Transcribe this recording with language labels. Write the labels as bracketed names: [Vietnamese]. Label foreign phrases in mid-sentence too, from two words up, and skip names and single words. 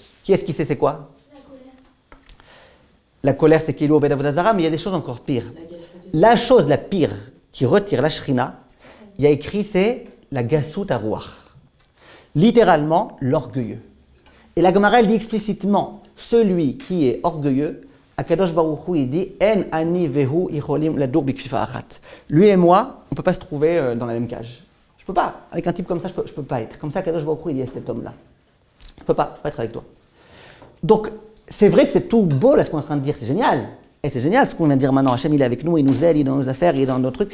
[French] Qui est-ce qui sait c'est quoi? La colère, c'est [Hebrew] כאילו עובד עבודה זרה, [French] mais il y a des choses encore pires. La chose la pire qui retire la Shrina, il y a écrit, c'est la [Hebrew] גסות הרוח. [French] Littéralement, l'orgueilleux. Et la Gemara, elle dit explicitement, celui qui est orgueilleux, [Hebrew] הקדוש ברוך הוא, [French] il dit, [Hebrew] אין אני והוא יכולים לדור בכפיפה אחת. [French] Lui et moi, on ne peut pas se trouver dans la même cage. Je ne peux pas. Avec un type comme ça, je ne peux pas être. Comme ça, [Hebrew] הקדוש ברוך הוא, [French] il dit à cet homme-là. Je ne peux pas être avec toi. Donc, c'est vrai que c'est tout beau, là, ce qu'on est en train de dire, c'est génial. Et c'est génial ce qu'on vient de dire maintenant. Hachem, il est avec nous, il nous aide, il est dans nos affaires, il est dans nos trucs.